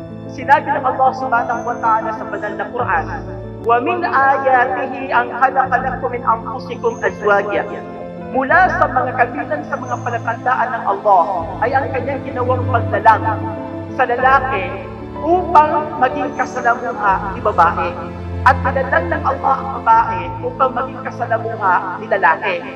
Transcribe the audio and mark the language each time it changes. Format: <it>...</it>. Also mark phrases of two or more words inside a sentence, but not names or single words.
<tl>Sinabi ng Allah</tl> <ar>سبحانه وتعالى</ar> <tl>sa banal na Quran,</tl> <ar>"ومن آياته أن خلق لكم من أنفسكم أزواجا."</ar> <tl>Mula sa mga kabilang sa mga palatandaan ng Allah ay ang kanyang ginawang paglalang sa lalaki upang maging kasalamuha ni babae. At nilalang ng Allah ang babae upang maging kasalamuha ni lalaki.</tl>